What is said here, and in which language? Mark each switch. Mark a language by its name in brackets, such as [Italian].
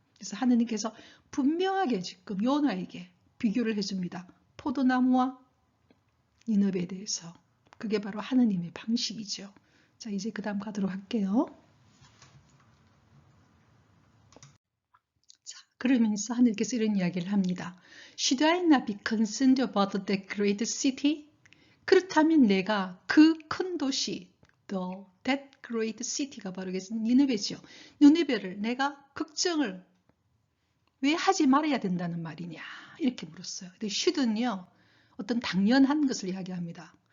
[Korean] 그래서 하느님께서 분명하게 지금 요나에게 비교를 해줍니다. 포도나무와 니느웨에 대해서. 그게 바로 하느님의 방식이죠. 자, 이제 그 다음 가도록 할게요. 자, 그러면서 하늘께서 이런 이야기를 합니다. [English] Should I not be concerned about that great city? [Korean] 그렇다면 내가 그 큰 도시, [English] that great city [Korean] 가 바로 니느웨죠. 니느웨를 내가 걱정을 왜 하지 말아야 된다는 말이냐? 이렇게 물었어요. 근데 should는요, 어떤 당연한 것을 이야기합니다.